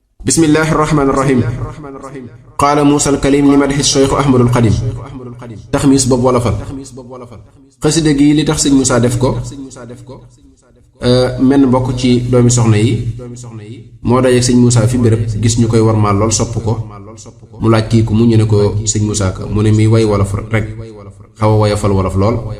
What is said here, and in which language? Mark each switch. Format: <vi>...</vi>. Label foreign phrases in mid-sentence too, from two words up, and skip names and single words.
<ar>بسم الله الرحمن الرحيم. قال موسى الكليم لمدح الشيخ أحمد القديم. تخميس بوب wolofal.</ar> <wo>Xasida gi li tax Sëñ Moussa def ko, euh, menn mbokk ci doomi soxna yi, moo dajeek Sëñ Moussa fi béréb, gis ñu koy wormaal lool, sopp ko. Mu laaj kii ku mu, ñu ne ko Sëñ Moussa Ka, mu ne mi way wolof rek, xaw a woyofal wolof lool.</wo>